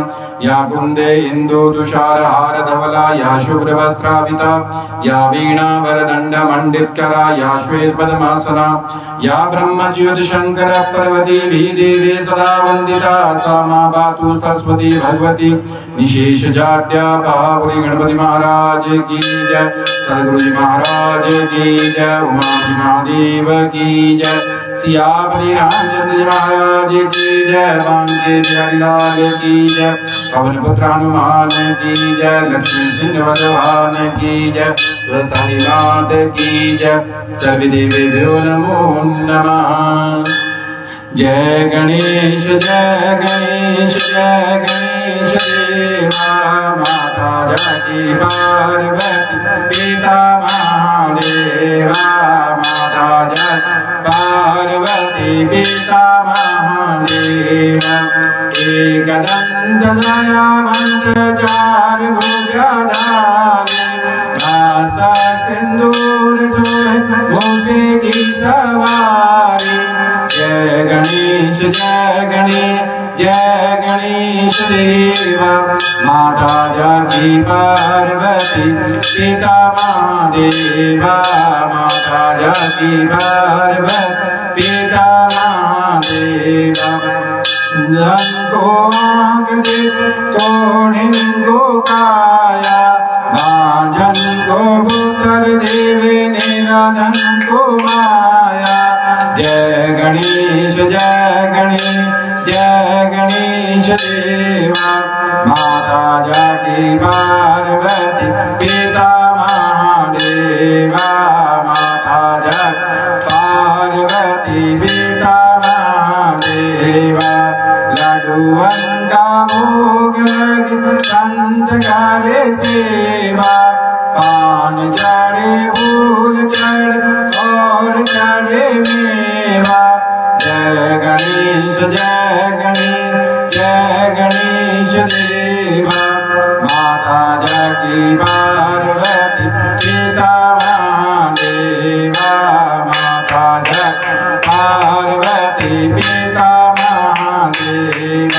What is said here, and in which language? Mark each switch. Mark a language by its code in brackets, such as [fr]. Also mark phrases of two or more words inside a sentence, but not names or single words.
[sa] या कुंदे इंदु तुषारहार धवला या शुभ्रवस्त्राविता या वीणा वरदंड मंडितकरा या श्वेत पद्मासना या ब्रह्मच्युत शंकर पार्वती भी देवी सदा वंदिता सा मां पातु सरस्वती भगवती निशेष जाड्या पावरी [hi] गणपति महाराज की जय सद्गुरु जी महाराज की जय उमा महादेव की जय सियापति रामचंद्र जी महाराज की जय बांके बिहारी लाल की जय पवन पुत्र हनुमान की जय लक्ष्मी सिंह भगवान की जय स्वस्तानीनाथ की जय [sa] सर्वदेवेभ्यो नमो नमः। [hi] जय गणेश जय गणेश देवा माता जगती पार्वती पिता महादेवा माता जगती पार्वती पिता महादेवा। एकदंत दयावंत चार भुजधारी रास्ता सिंदूर सोहे मूसे की सवारी। जय गणेश देवा माता जगती पार्वती पिता महादेवा माता जगती पार्वती पिता महादेवा। को आँख दे तोड़िंगो काया भाजन को पुत्र देवे निराधन को माया। जय गणेश देवा माता जगती पार्वती पिता महादेवा माता जगती पार्वती पिता महादेवा। लड्डुअन का भोग लगे संत करे सेवा पान चढ़े फूल चढ़े और चढ़े मेवा। जय गणेश देवा माता जगती पार्वती पिता महादेवा माता जगती पार्वती पिता महादेवा।